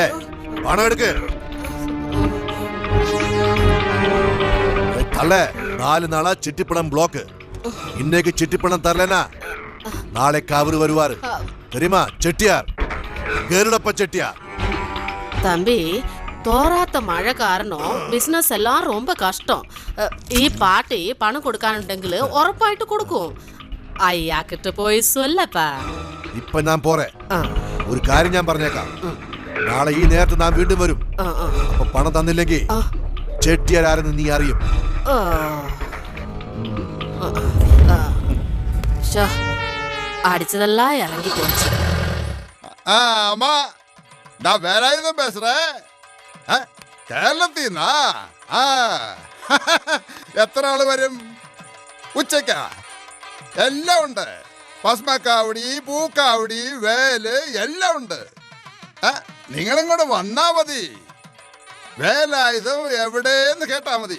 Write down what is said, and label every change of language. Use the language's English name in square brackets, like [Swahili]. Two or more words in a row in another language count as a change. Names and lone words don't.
[Malayalam] പണം എടുക്ക്. തള്ളേ 4 നാളാ ചിട്ടിപ്പണം ബ്ലോക്ക്. [Tamil] இன்னைக்கு சிட்டிப்பணம் தரலனா நாளைக்கு அவரு வருவாரு தெரியுமா? செட்டியார், கருடப்ப செட்டியார். தம்பி, தோராத்த மழை காரணம் பிசினஸ் எல்லாம் ரொம்ப கஷ்டம். [Malayalam] ഈ പാർട്ടി പണം കൊടുക്കാനുണ്ടെങ്കിൽ ഉറപ്പായിട്ട് കൊടുക്കും. അയ്യാക്കിട്ട് പോയി சொல்லப்பா. ഇപ്പൊ ഞാൻ പോറേ. ഒരു കാര്യം ഞാൻ പറഞ്ഞേക്കാം. നാളെ ഈ നേരത്ത് ഞാൻ വീണ്ടും വരും. അപ്പൊ പണം തന്നില്ലെങ്കിൽ ചെട്ടിയാർ ആരെന്ന് നീ അറിയും. [Tamil] அடிச்சதெல்லாம் இறங்கி போச்சு. ஆமா, நான் வேற ஆயுதம் பேசுறேன். [Malayalam] കേരളത്തിന്നാ? എത്ര ആള് വരും? ഉച്ചക്കാ? എല്ലാം ഉണ്ട്. ഭസ്മക്കാവടി, പൂക്കാവടി, വേല് എല്ലാം ഉണ്ട്. നിങ്ങളിങ്ങോട്ട് വന്നാ മതി. വേലായുധം എവിടെയെന്ന് കേട്ടാ മതി.